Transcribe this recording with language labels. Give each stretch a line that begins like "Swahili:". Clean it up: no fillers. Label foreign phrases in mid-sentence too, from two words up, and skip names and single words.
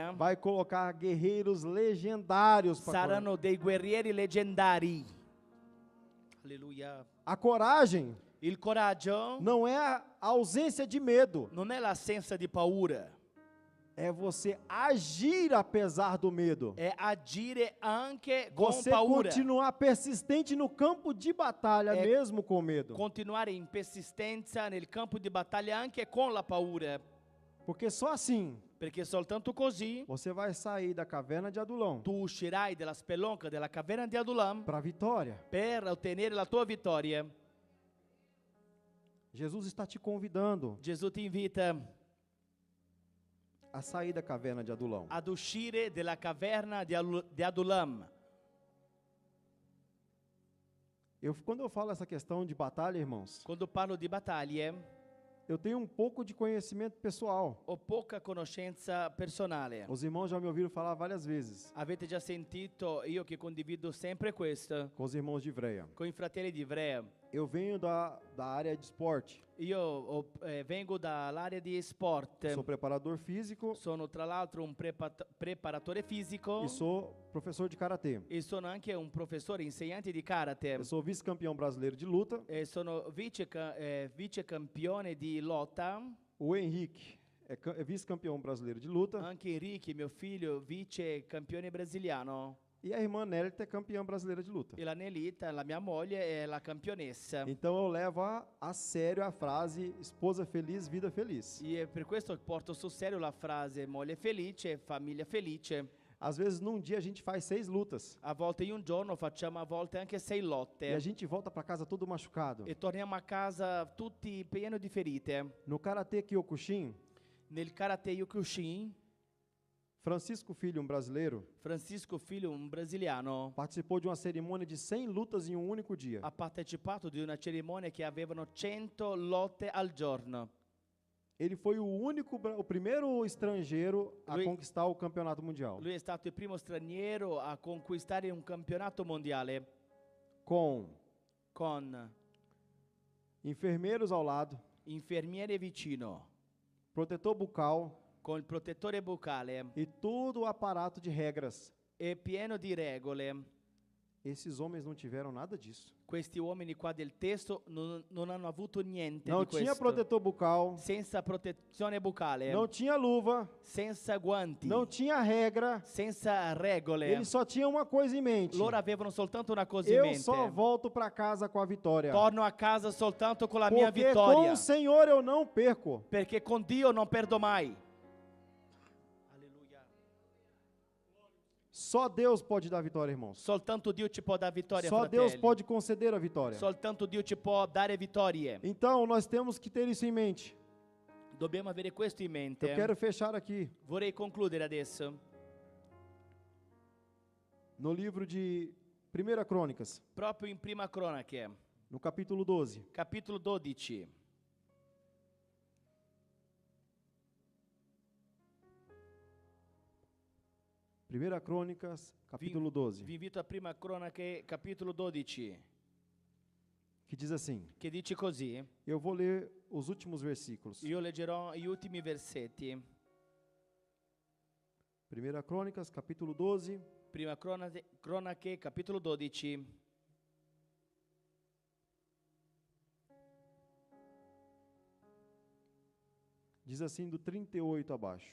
Portuguese: Vai colocar guerreiros legendários para
Italian: saranno dei guerrieri leggendari. Alleluia.
Portuguese: A coragem
Italian: Il coraggio
Portuguese: não é a ausência de medo,
Italian: non è l'assenza di paura,
Portuguese: é você agir apesar do medo.
Italian: è agire anche con
Portuguese: Você
Italian: paura.
Portuguese: continuar persistente no campo de batalha, É mesmo com medo.
Italian: Continuare in persistenza nel campo di battaglia anche con la paura,
Portuguese: Porque só assim
Italian: perché soltanto così
Portuguese: você vai sair da caverna de Adulão
Italian: tu uscirai dalla spelonca della caverna di Adulam
Portuguese: para a vitória.
Italian: per ottenere la tua vittoria.
Portuguese: Jesus está te convidando
Italian: Gesù ti invita
Portuguese: a sair da caverna de Adulão.
Italian: ad uscire dalla caverna di Adulam.
Portuguese: Quando eu falo essa questão de batalha, irmãos,
Italian: Quando parlo di battaglie,
Portuguese: eu tenho um pouco de conhecimento pessoal.
Italian: ho poca conoscenza personale.
Portuguese: Os irmãos já me ouviram falar várias vezes
Italian: Avete già sentito io che condivido sempre questo
Portuguese: com os irmãos de Ivreia.
Italian: con i fratelli di Ivrea.
Portuguese: Eu venho da área de esporte.
Italian: Io vengo dall'area di sport.
Portuguese: Sou preparador físico
Italian: Sono tra l'altro un preparatore fisico
Portuguese: e sou professor de karatê.
Italian: e sono anche un professore insegnante di karate.
Portuguese: Eu sou vice-campeão brasileiro de luta.
Italian: E sono vice campione di lotta.
Portuguese: O Henrique é vice-campeão brasileiro de luta.
Italian: Anche Enrique, mio figlio, vice campione brasiliano.
Portuguese: E a irmã Nélita é campeã brasileira de luta.
Italian: E la Nelita, la mia moglie, è la campionessa.
Portuguese: Então eu levo a sério a frase esposa feliz, vida feliz.
Italian: E è per questo che porto sul serio la frase moglie felice, famiglia felice.
Portuguese: Às vezes num dia a gente faz 6 lutas
Italian: A volte in un giorno facciamo a volte anche 6
Portuguese: e a
Italian: lotte.
Portuguese: gente volta para casa todo machucado.
Italian: E torniamo a casa tutti pieni di ferite.
Portuguese: No karatê Kyokushin,
Italian: Nel karate Yokushin,
Portuguese: Francisco Filho, um brasileiro,
Italian: Francisco Filho, un brasiliano,
Portuguese: participou de uma cerimônia de 100 lutas em um único dia.
Italian: ha partecipato di una cerimonia che avevano 100 lotte al giorno.
Portuguese: Ele foi o primeiro estrangeiro a
Italian: Lui-
Portuguese: conquistar o campeonato mundial.
Italian: Lui è stato il primo straniero a conquistare un campionato mondiale
Portuguese: Com
Italian: con
Portuguese: enfermeiros ao lado,
Italian: infermiere vicino,
Portuguese: protetor bucal
Italian: con il protettore bucale
Portuguese: e todo o aparato de regras.
Italian: e pieno di regole.
Portuguese: Esses homens não tiveram nada disso.
Italian: Questi uomini qua del testo non hanno avuto niente
Portuguese: Não
Italian: di
Portuguese: tinha
Italian: questo.
Portuguese: protetor bucal,
Italian: Senza protezione bucale,
Portuguese: não tinha luva,
Italian: senza guanti,
Portuguese: não tinha regra.
Italian: senza regole.
Portuguese: Eles só tinham uma coisa em mente.
Italian: Loro avevano soltanto una cosa in
Portuguese: Eu
Italian: mente.
Portuguese: só volto para casa com a vitória.
Italian: Torno a casa soltanto con la mia
Portuguese: Porque com
Italian: vittoria,
Portuguese: o Senhor eu não perco.
Italian: perché con Dio non perdo mai. Alleluia.
Portuguese: Só Deus pode dar vitória, irmãos.
Italian: Soltanto Dio ci può dare vittoria,
Portuguese: Só Deus
Italian: fratelli.
Portuguese: pode conceder a vitória.
Italian: Soltanto Dio ci può dare vittorie.
Portuguese: Então nós temos que ter isso em mente.
Italian: Dobbiamo avere questo in mente.
Portuguese: Eu quero fechar aqui
Italian: Vorrei concludere adesso.
Portuguese: no livro de 1 Crônicas,
Italian: Proprio in Prima Cronache,
Portuguese: no capítulo 12.
Italian: capitolo 12.
Portuguese: Primeira Crônicas, capítulo 12,
Italian: Vi invito a Prima Cronache, capitolo 12,
Portuguese: que diz assim.
Italian: che dice così.
Portuguese: Eu vou ler os últimos versículos.
Italian: Io leggerò gli ultimi versetti.
Portuguese: Primeira Crônicas, capítulo 12,
Italian: Prima Cronache, capitolo 12.
Portuguese: diz assim do 38 abaixo.